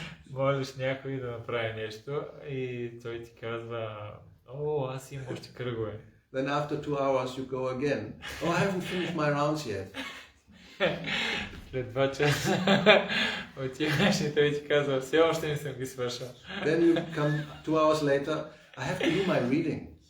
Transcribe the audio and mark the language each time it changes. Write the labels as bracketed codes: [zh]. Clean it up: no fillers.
[bg] Молиш някой да направи нещо и той ти казва, о, аз имам още кръгове. [en] Then after 2 hours you go again. Oh, I haven't finished my rounds yet. [bg] След 2 часа отиваш и той ти казва, все още не съм ги свършил. [en] Then you come 2 hours later, I have to do my reading.